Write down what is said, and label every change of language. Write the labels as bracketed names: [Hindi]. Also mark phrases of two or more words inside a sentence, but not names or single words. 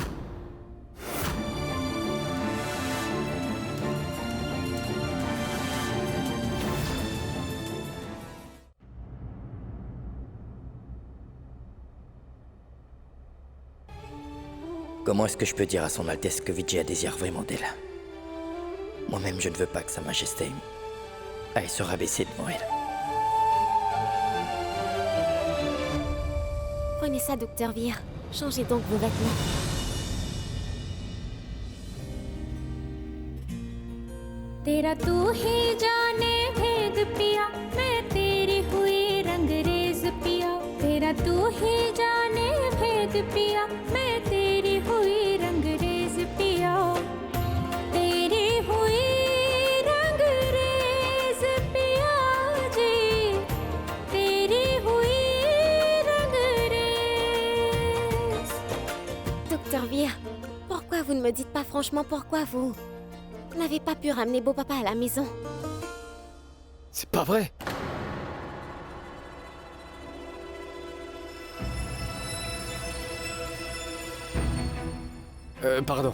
[French] Comment est-ce que je peux dire à son Altesse que Vijaya désire vraiment d'elle? Moi-même, je ne veux pas que Sa Majesté aille se rabaisser devant elle. Prenez ça, Docteur Vir. Changez donc vos vêtements. [Hindi] तेरा तू ही जाने भेद पिया मैं तेरी हुई रंगरेज पिया तेरा तू ही जाने भेद पिया मैं तेरी हुई रंगरेज पिया तेरी हुई रंगरेज पिया जी तेरी हुई रंगरेज [French] Docteur Vir, pourquoi vous ne me dites pas franchement pourquoi vous n'avez pas pu ramener beau papa à la maison? C'est pas vrai! Pardon.